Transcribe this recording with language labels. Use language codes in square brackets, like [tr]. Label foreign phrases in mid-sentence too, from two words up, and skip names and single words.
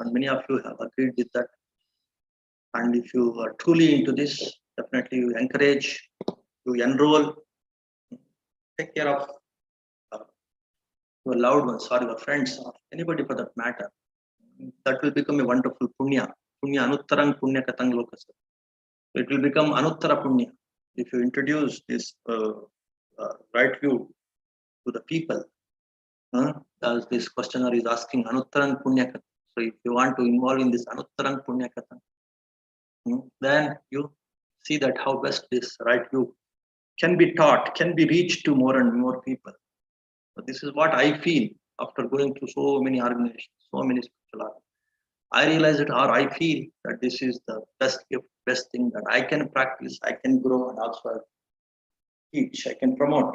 [en] And many of you have agreed with that. And if you are truly into this, definitely you encourage, you enroll, take care of your loved ones or your friends or anybody for that matter. That will become a wonderful punya. [pi] Punya anuttarang punya katang lokasa. [en] It will become [pi] anuttara punya [en] if you introduce this right view to the people. As this questioner is asking, [pi] anuttarang punya katang. [en] So if you want to involve in this [pi] anuttarang punya katang, [en] then you see that how best this right view can be taught, can be reached to more and more people. So this is what I feel after going through so many organizations, so many spiritual organizations. I realize it, or I feel that this is the best gift, best thing that I can practice, I can grow, and also teach, I can promote.